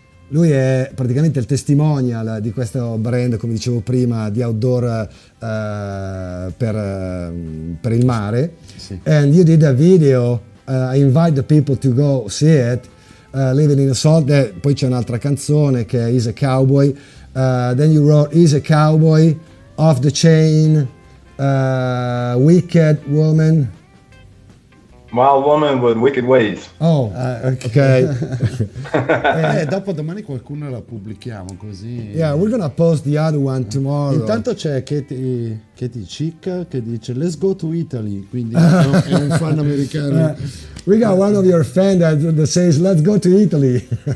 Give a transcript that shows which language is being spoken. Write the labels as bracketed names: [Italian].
[Italian] Lui è praticamente il testimonial di questo brand, come dicevo prima, di outdoor per il mare. Sì. [English] And you did a video, I invite the people to go see it, Living in the Salt. [Italian] Poi c'è un'altra canzone che è He's a Cowboy. [English] Then you wrote He's a Cowboy, Off the Chain, Wicked Woman. Wild Woman with Wicked Ways. Oh, ok. [Italian] Dopo domani qualcuno la pubblichiamo così. [English] Yeah, we're gonna post the other one tomorrow. [Italian] Intanto c'è Katie Chick che dice [English] Let's go to Italy, [Italian] quindi è un fan americano. [English] We got one of your fans that says Let's go to Italy.